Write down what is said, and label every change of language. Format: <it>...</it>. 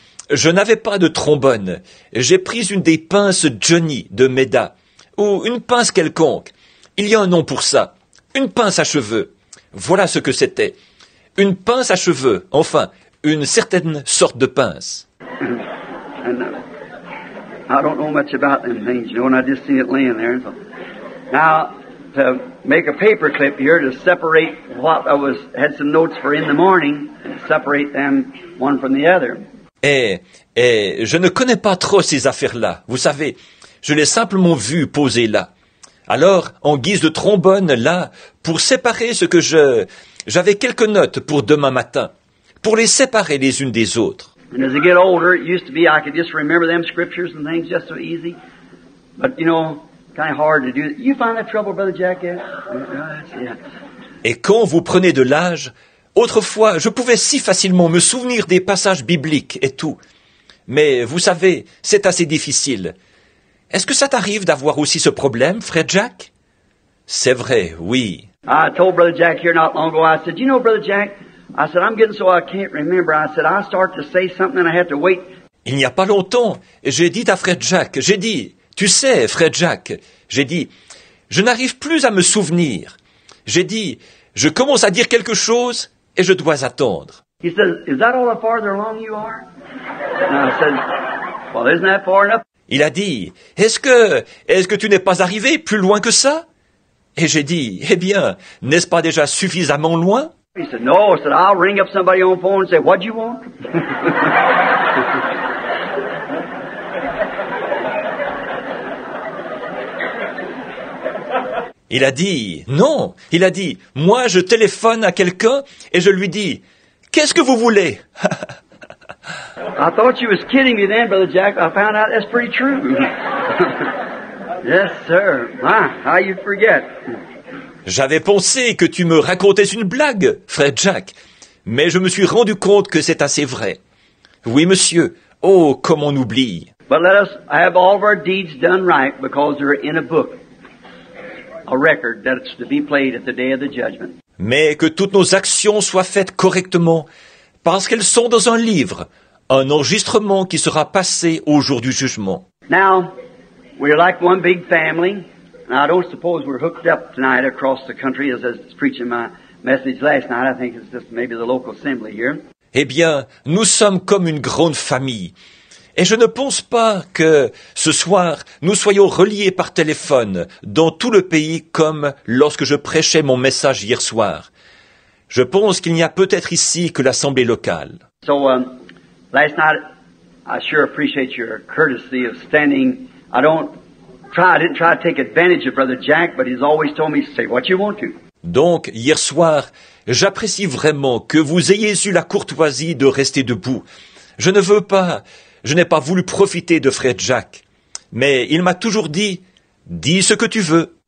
<fr>Je n'avais pas de trombone. J'ai pris une des pinces Johnny de Meda, ou une pince quelconque. Il y a un nom pour ça. Une pince à cheveux. Voilà ce que c'était. Une pince à cheveux. Enfin, une certaine sorte de pince.</fr> <en>And I don't know much about them things, and I just seen it laying there. So now, to make a paper clip here to separate what had some notes for in the morning, and separate them one from the other.</en> <fr>Et je ne connais pas trop ces affaires-là. Vous savez, je l'ai simplement vu poser là. Alors, en guise de trombone, là, pour séparer ce que j'avais quelques notes pour demain matin, pour les séparer les unes des autres.</fr> <en>And as I get older, it used to be I could just remember them scriptures and things just so easy. But, kind of hard to do. You find that trouble, Brother Jack, yet? Yeah.</en> <fr>Et quand vous prenez de l'âge, autrefois, je pouvais si facilement me souvenir des passages bibliques et tout. Mais, vous savez, c'est assez difficile. Est-ce que ça t'arrive d'avoir aussi ce problème, frère Jack? C'est vrai, oui.</fr> <en>I told Brother Jack here not long ago, I said, Brother Jack, I said, I'm getting so I can't remember. I said, I start to say something and I have to wait.</en> <fr>Il n'y a pas longtemps, j'ai dit à frère Jack, tu sais, frère Jack, je n'arrive plus à me souvenir. J'ai dit, je commence à dire quelque chose et je dois attendre.</fr> <en>He says, is that all the farther along you are? And I said, well, isn't that far enough?</en> <fr>Il a dit, est-ce que tu n'es pas arrivé plus loin que ça? Et j'ai dit, eh bien, n'est-ce pas déjà suffisamment loin?</fr> <en>He said, no. I said, I'll ring up somebody on the phone and say, what'd you want?</en> <fr>Il a dit, non. Il a dit, moi je téléphone à quelqu'un et je lui dis, qu'est-ce que vous voulez?</fr> <en>I thought you was kidding me then, Brother Jack. I found out that's pretty true. Yes, sir. How you forget?</en> <fr>J'avais pensé que tu me racontais une blague, frère Jack, mais je me suis rendu compte que c'est assez vrai. Oui, monsieur. Oh, comme on oublie.</fr> <en>But let us have all of our deeds done right because they're in a book, a record that's to be played at the day of the judgment.</en> <fr>Mais que toutes nos actions soient faites correctement, parce qu'elles sont dans un livre, un enregistrement qui sera passé au jour du jugement.</fr> <en>Now, we're like one big family. Now, I don't suppose we're hooked up tonight across the country as I was preaching my message last night. I think it's just maybe the local assembly here.</en> <fr>Eh bien, nous sommes comme une grande famille. Et je ne pense pas que, ce soir, nous soyons reliés par téléphone dans tout le pays comme lorsque je prêchais mon message hier soir. Je pense qu'il n'y a peut-être ici que l'assemblée locale.</fr> <en>So, last night, I sure appreciate your courtesy of standing. I didn't try to take advantage of Brother Jack, but he's always told me to say what you want to.</en> <fr>Donc, hier soir, j'apprécie vraiment que vous ayez eu la courtoisie de rester debout. Je n'ai pas voulu profiter de frère Jack, mais il m'a toujours dit, dis ce que tu veux.</fr>